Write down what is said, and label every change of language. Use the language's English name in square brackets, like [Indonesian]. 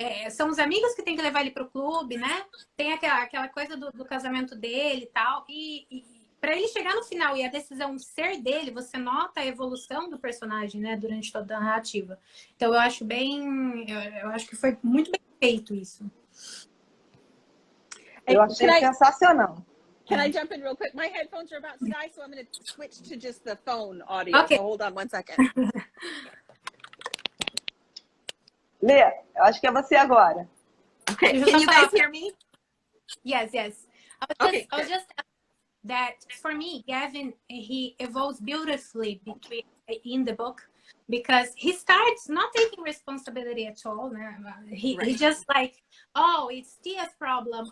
[Portuguese] São os amigos que tem que levar ele pro clube, né? Tem aquela coisa do casamento dele e tal, e para ele chegar no final e a decisão ser dele, você nota a evolução do personagem, né, durante toda a narrativa. Então eu acho eu acho que foi muito bem feito isso. Eu achei sensacional. [English] Can I jump in real quick? My headphones are about to die, so I'm going to switch to just the phone audio. Okay. So hold on one second. [Portuguese] Lê, eu acho que é você agora. [English] Okay. Can you guys hear me? Yes. I was just that for me, Gavin, he evolves beautifully in the book because he starts not taking responsibility at all. He just like, oh, it's Tia's problem.